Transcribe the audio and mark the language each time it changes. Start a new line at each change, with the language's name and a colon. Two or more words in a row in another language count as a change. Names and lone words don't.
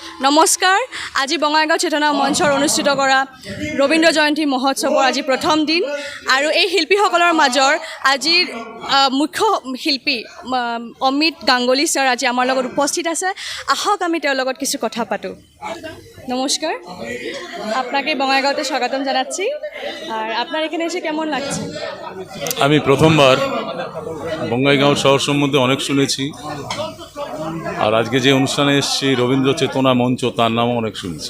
Assamese: নমস্কাৰ। আজি বঙাইগাঁও চেতনা মঞ্চৰ অনুষ্ঠিত কৰা ৰবীন্দ্ৰ জয়ন্তী মহোৎসৱৰ আজি প্ৰথম দিন আৰু এই শিল্পীসকলৰ মাজৰ আজিৰ মুখ্য শিল্পী অমিত গাংগুলী ছাৰ আজি আমাৰ লগত উপস্থিত আছে। আহক আমি তেওঁৰ লগত কিছু কথা পাতোঁ।
Bangla: নমস্কার, আপনাকে বঙাইগাঁওতে স্বাগতম জানাচ্ছি। আর আপনার এখানে এসে কেমন লাগছে? আমি প্রথমবার বঙ্গাইগাঁও শহর সম্বন্ধে অনেক শুনেছি, আর আজকে যে অনুষ্ঠানে এসেছি রবীন্দ্র চেতনা মঞ্চ, তার নামও অনেক শুনেছি।